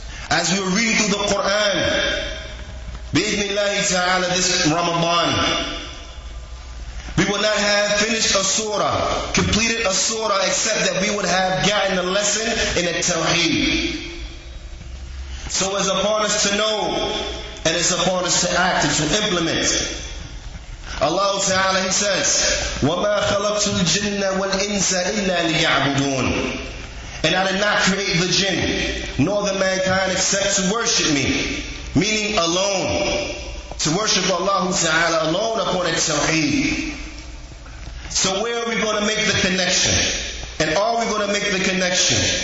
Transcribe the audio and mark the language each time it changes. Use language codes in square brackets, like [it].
[en] As we were reading through the Quran, Bi-idhnillahi ta'ala, this Ramadan, we will not have finished a surah, completed a surah, except that we would have gotten a lesson in At-Tawheed. So it's upon us to know, and it's upon us to act and to implement. Allah Ta'ala, He says, [ar] وَمَا خَلَقْتُ الْجِنَّ وَالْإِنسَ إِلَّا لِيَعْبُدُونَ. [en] And I did not create the jinn, nor the mankind, except to worship me. Meaning alone. To worship Allah Ta'ala alone upon At-Tawheed. So where are we going to make the connection? And are we going to make the connection?